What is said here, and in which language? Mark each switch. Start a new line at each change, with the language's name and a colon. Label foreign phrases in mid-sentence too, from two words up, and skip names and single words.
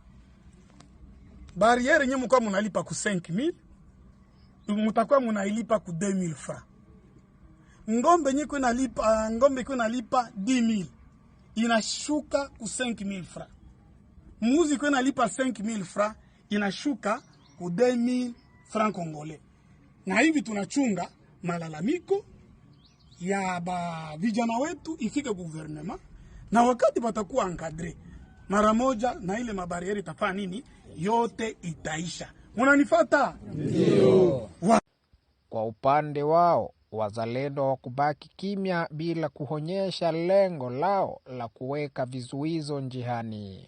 Swahili: Barriere nyinyi mko mnalipa ku 5000, mtakuwa mnailipa ku 2000 francs. Ngombe nyiko inalipa 10000, inashuka ku 5000 francs. Mbuzi iko inalipa 5000 francs, inashuka ku 2000
French: francs congolais.
Swahili: Na hivi tunachunga malalamiko ya vijana wetu ifike gouvernement, na wakati watakuwa encadré mara moja na ile mabarieri itafanya nini, yote itaisha. Unanifuata? Ndio. Kwa upande wao, wazalendo wakubaki kimya bila kuonyesha lengo lao la kuweka vizuizo njiani.